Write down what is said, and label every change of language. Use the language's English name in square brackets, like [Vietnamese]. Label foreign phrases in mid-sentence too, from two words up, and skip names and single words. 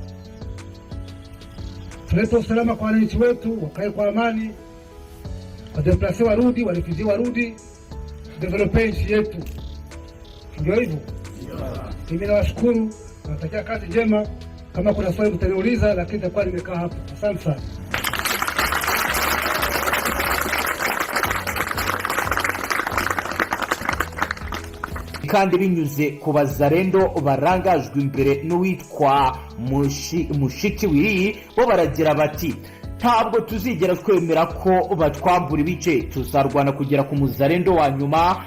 [Swahili] Tulete usalama kwa wananchi wetu, wakae kwa amani, wadeplase warudi, warifizi warudi, develope nchi yetu. Ndio hivyo. Mimi nawashukuru, nawatakia kazi njema. Kama kuna swali mtaniuliza, lakini nitakuwa nimekaa hapo. Asante sana. [Kinyarwanda] Kandi binyuze ku bazarendo barangajwe imbere n'uwitwa Mushikiwiri, bo baragira bati ntabwo tuzigera twemera ko batwambura ibice, tuzarwana kugera ku muzarendo wa nyuma.